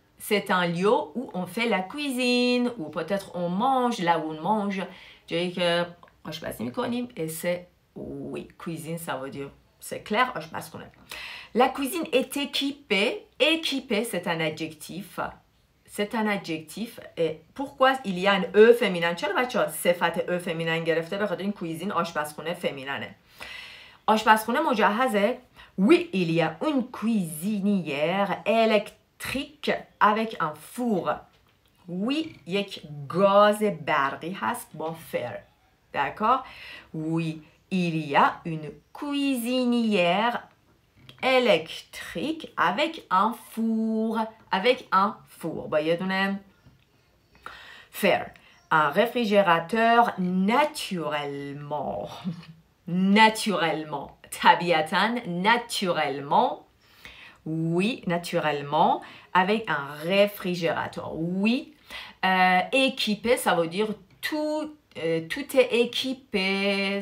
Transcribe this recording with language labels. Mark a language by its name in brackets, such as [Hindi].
[French] C'est un lieu où on fait la cuisine, ou peut-être on mange, là où on mange. [Persian] جایی که آشپزی میکنیم. [French] Et c'est, oui, cuisine, ça veut dire, c'est clair, [Persian] آشپز کنه. [French] La cuisine est équipée. Équipée, c'est un adjectif. C'est un adjectif. Et pourquoi il y a un E féminin? [Persian] چرا بچه صفت E féminin گرفته؟ بخاطر این cuisine آشپزخونه فمیننه. آشپزخونه مجهزه. [French] Oui, il y a une cuisinière électrique avec un four. [Persian] Oui, یک گاز برقی هست با fer. [French] D'accord? Oui, il y a une cuisinière électrique avec un four. Avec un four. [Persian] با یه دونه fer. [French] Un réfrigérateur naturellement. Naturellement. Tabiatan, naturellement. Oui, naturellement. Avec un réfrigérateur. Oui. Équipé, ça veut dire tout est équipé.